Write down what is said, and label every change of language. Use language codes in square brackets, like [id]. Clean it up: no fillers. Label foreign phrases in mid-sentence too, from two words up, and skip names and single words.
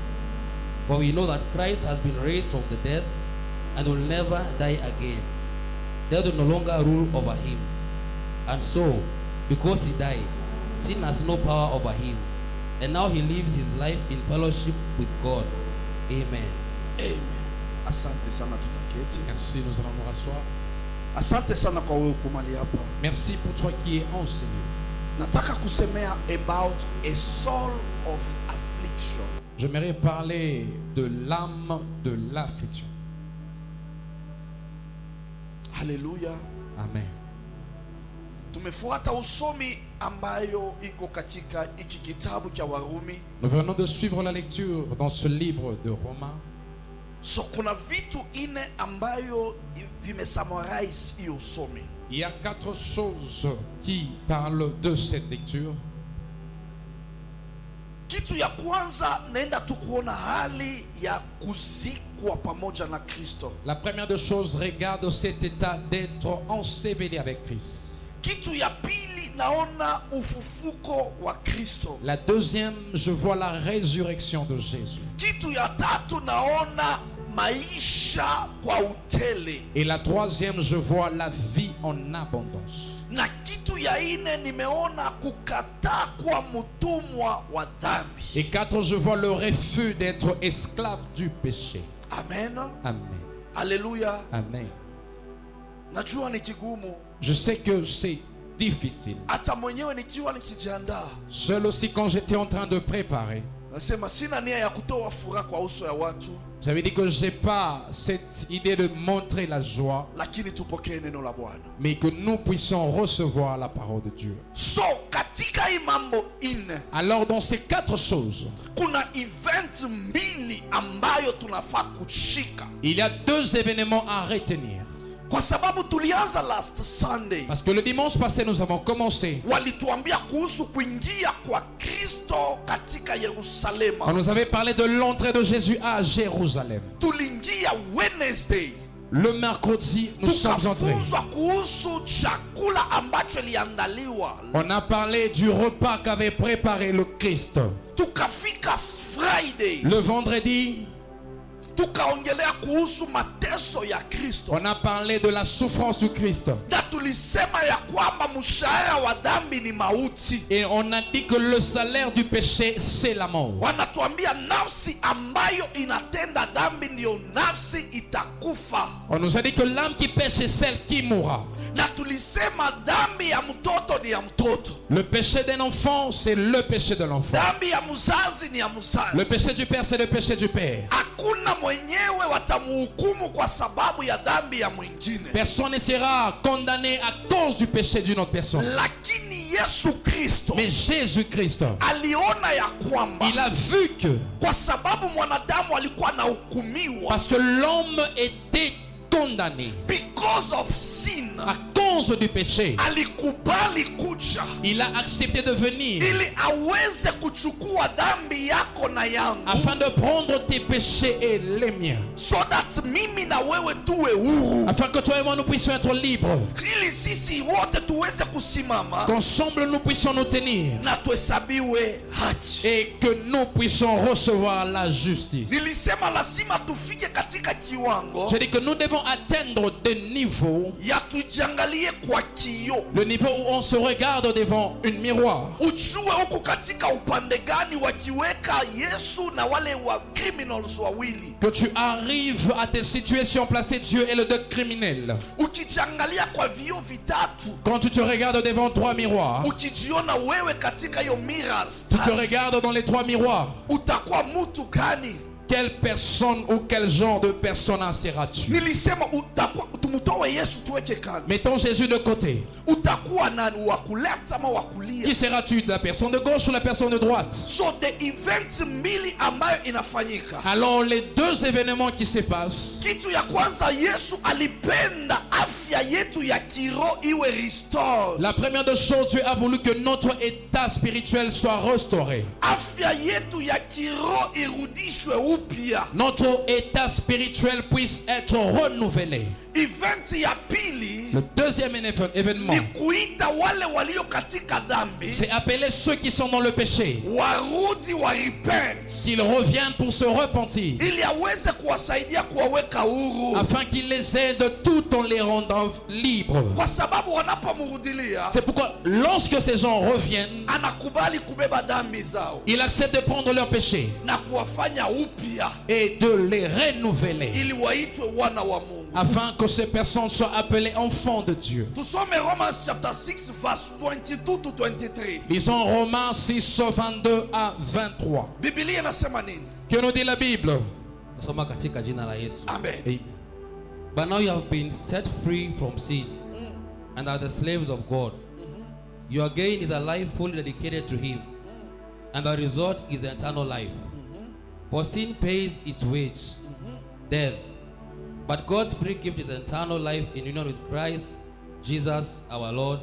[en] For we know that Christ has been raised from the dead and will never die again. Death will no longer rule over him. And so, because he died, sin has no power over him. And now he lives his life in fellowship with God. Amen. [sw] Amen. Asante sana, tutaketi. [fr] Merci, nous allons nous rasseoir. [sw] Asante sana kwa wewe kumali hapa. [fr] Merci pour toi qui es enseigné. [sw] Nataka kusemea [en] about a soul of affliction. [fr] J'aimerais parler de l'âme de l'affliction. [sw] Haleluya. Amen. Tumefuata usomi ambayo iko katika hiki kitabu cha Warumi. [fr] Nous venons de suivre la lecture dans ce livre de Romains. [sw] So kuna vitu ine ambayo vimesummarize hiyo usomi. [fr] Il y a 4 choses qui parlent de cette lecture. [sw] Kitu ya kwanza naenda tu kuona hali ya kuzikwa pamoja na Kristo. [fr] La première des choses regarde cet état d'être enseveli avec Christ. [sw] Kitu ya pili naona ufufuko wa Kristo. [fr] La deuxième, je vois la résurrection de Jésus. [sw] Kitu ya tatu naona maisha kwa utele. [fr] Et la troisième, je vois la vie en abondance. [sw] Na kitu ya ine nimeona kukataa kuwa mtumwa wa dhambi. [fr] Et 4, je vois le refus d'être esclave du péché. Amen. Amen. Alléluia. Amen. [sw] Najua ni kigumu. [fr] Je sais que c'est difficile. [sw] Hata mwenyewe nikiwa nikijiandaa, [fr] Seul aussi quand j'étais en train de préparer, [sw] nasema sina nia ya kutoa furaha kwa uso ya watu, [fr] j'avais dit que j'ai pas cette idée de montrer la joie, [sw] lakini tupokee neno la Bwana. [fr] mais que nous puissions recevoir la parole de Dieu. [sw] So katika hii mambo ine [fr] Alors dans ces 4 choses, [sw] kuna event mbili ambayo tunafaa kushika, [fr] il y a 2 événements à retenir. [sw] kwa sababu tulianza [en] last Sunday, [fr] Parce que le dimanche passé, nous avons commencé. [sw] walituambia kuhusu kuingia kwa Kristo katika [fr] On [sw] Yerusalema. [fr] nous avait parlé de l'entrée de Jésus à Jérusalem. [sw] Tuliingia Wednesday, [fr] Le mercredi, nous sommes entrés. [sw] tukafunzwa kuhusu chakula ambacho iliandaliwa. [fr] On a parlé du repas qu'avait préparé le Christ. [sw] Tukafika Friday, [fr] Le vendredi, [sw] tukaongelea kuhusu mateso ya Kristo, [fr] on a parlé de la souffrance du Christ. [sw] na tulisema ya kwamba mshahara wa dhambi ni mauti. [fr] Et on a dit que le salaire du péché, c'est la mort. [sw] Wanatuambia nafsi ambayo inatenda dhambi ndiyo nafsi itakufa, [fr] On nous a dit que l'âme qui pêche, c'est celle qui mourra. [sw] na tulisema dhambi ya mtoto ni ya mtoto, [fr] Le péché d'un enfant, c'est le péché de l'enfant. [sw] dhambi ya mzazi ni ya [fr] Le [sw] mzazi. [fr] péché du père, c'est le péché du père. [sw] Hakuna mwenyewe watamuhukumu kwa sababu ya dhambi ya mwingine, [fr] Personne ne sera condamné à cause du péché d'une autre personne. [sw] lakini Yesu Kristo [fr] Mais Jésus-Christ, [sw] aliona ya kwamba [fr] il a vu que, [sw] kwa sababu mwanadamu alikuwa anahukumiwa [fr] parce que l'homme était condamné [en] because of sin, [fr] à cause du péché, [sw] alikubali kuja [fr] il a accepté de venir [sw] ili aweze kuchukua dhambi yako na yangu, [fr] afin de prendre tes péchés et les miens, [en] so that [sw] mimi na wewe tuwe huru, [fr] afin que toi et moi nous puissions être libres, [sw] ili sisi wote tuweze kusimama [fr] qu'ensemble nous puissions nous tenir [sw] na tuhesabiwe haki. [fr] et que nous puissions recevoir la justice. [sw] Nilisema lazima tufike katika kiwango [fr] Je dis que nous devons atteindre des niveaux, [sw] ya tujiangalie kwa kioo, [fr] le niveau où on se regarde devant une miroir, [sw] ujue huku katika upande gani wakiweka Yesu na wale wa criminals wawili. [fr] que tu arrives à tes situations, placer Dieu et le deux criminels. [sw] Ukijiangalia kwa vioo vitatu, [fr] Quand tu te regardes devant 3 miroirs, [sw] ukijiona wewe katika hiyo mirrors [fr] tu te [sw] tatu, [fr] regardes dans les 3 miroirs, [sw] utakuwa mtu gani? [fr] quelle personne ou quel genre de persona seras-tu? [sw] Nilisema tumutoe Yesu tuweke kando. [fr] Mettons Jésus de côté. [sw] Utakuwa nani, wa left ama wa [fr] Qui [sw] kulia? [fr] seras-tu? La personne de gauche ou la personne de droite? [en] So the events [sw] mbili ambayo inafanyika. [fr] Alors les deux événements qui se passent. [sw] Kitu ya kwanza, Yesu alipenda afya yetu ya kiroho iwe restored. [fr] La première des choses, Dieu a voulu que notre état spirituel soit restauré. [sw] Afya yetu ya kiroho irudishwe upya. [fr] Notre état spirituel puisse être renouvelé. [sw] Event ya pili [fr] Le deuxième événement, [sw] ni kuita wale walio katika dhambi [fr] c'est appeler ceux qui sont dans le péché, [sw] warudi wa repent, [fr] qu'ils reviennent pour se repentir, [sw] ili aweze kuwasaidia kuwaweka huru, [fr] afin qu'il les aide tout en les rendant libres. [sw] kwa sababu wanapomrudilia [fr] C'est pourquoi lorsque ces gens reviennent, [sw] anakubali kubeba dhambi zao [fr] il accepte de prendre leurs péchés [sw] na kuwafanya upya [fr] et de les renouveler, [sw] ili waitwe wana wa Mungu. [fr] afin que ces personnes soient appelées enfants de Dieu. [en] Tusome Romans chapter 6 verse 22 to 23. [fr] Lisons Romains 6, 22 à 23. [sw] Biblia inasema nini? [fr] Que nous dit la Bible? [sw] Nasoma katika jina la Yesu. Amen. Amen. [en] But now you have been set free from sin and are the slaves of God. Your gain is a life fully dedicated to Him, and the result is eternal life. For sin pays its wage, death. But God's free gift is eternal life in union with Christ Jesus our Lord.